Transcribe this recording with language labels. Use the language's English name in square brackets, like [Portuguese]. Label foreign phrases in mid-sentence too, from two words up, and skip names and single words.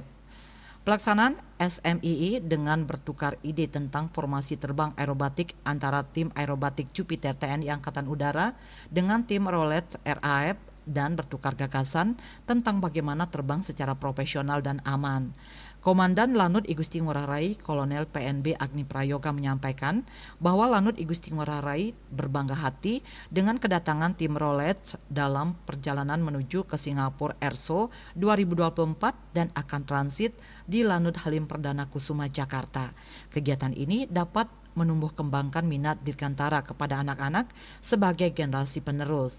[Indonesian] Pelaksanaan SMII dengan bertukar ide tentang formasi terbang aerobatik antara tim aerobatik Jupiter TNI Angkatan Udara dengan tim Roulets RAF dan bertukar gagasan tentang bagaimana terbang secara profesional dan aman. Komandan Lanut Igusti Ngurah Rai, Kolonel PNB Agni Prayoga menyampaikan bahwa Lanut Igusti Ngurah Rai berbangga hati dengan kedatangan tim Roulets dalam perjalanan menuju ke Singapura Airshow 2024 dan akan transit di Lanut Halim Perdana Kusuma, Jakarta. Kegiatan ini dapat menumbuh kembangkan minat Dirgantara kepada anak-anak sebagai generasi penerus.